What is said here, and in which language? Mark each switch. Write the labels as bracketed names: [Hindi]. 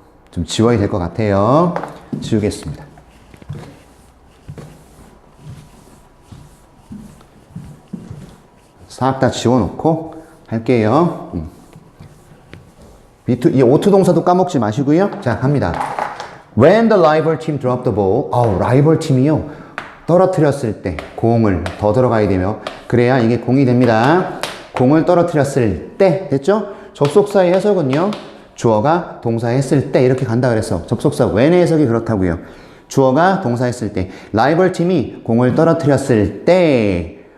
[Korean] 좀 지워야 될 것 같아요. 지우겠습니다. 싹 다 지워놓고 할게요. 이 오투 동사도 까먹지 마시고요. 자, 갑니다. [English] When the rival team dropped the ball. [Korean] 라이벌 팀이요. 떨어뜨렸을 때 공을 더 들어가야 되며 그래야 이게 공이 됩니다. 공을 떨어뜨렸을 때 됐죠? 접속사의 해석은요. 주어가 동사 했을 때 이렇게 간다 그랬어. 접속사 when의 해석이 그렇다고요. 주어가 동사했을 때. 라이벌 팀이 공을 떨어뜨렸을 때.